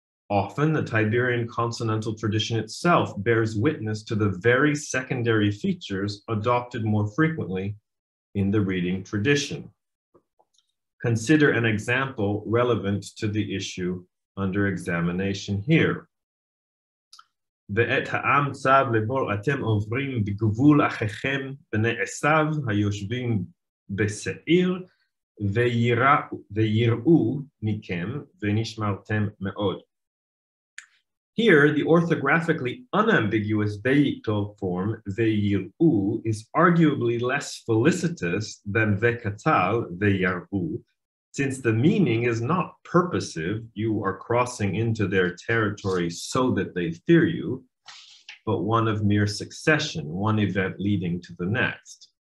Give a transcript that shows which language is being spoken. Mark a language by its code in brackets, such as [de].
[en] Often, the Tiberian consonantal tradition itself bears witness to the very secondary features adopted more frequently in the reading tradition. Consider an example relevant to the issue under examination here. [he] ואת העם צב לבור אתם עוברים בגבול אחיכם בני עשיו היושבים בשעיר ויראו מכם ונשמרתם מאוד. [en] Here, the orthographically unambiguous veyiktol form veyiru is arguably less felicitous than vekatal veyaru, since the meaning is not purposive, you are crossing into their territory so that they fear you, but one of mere succession, one event leading to the next.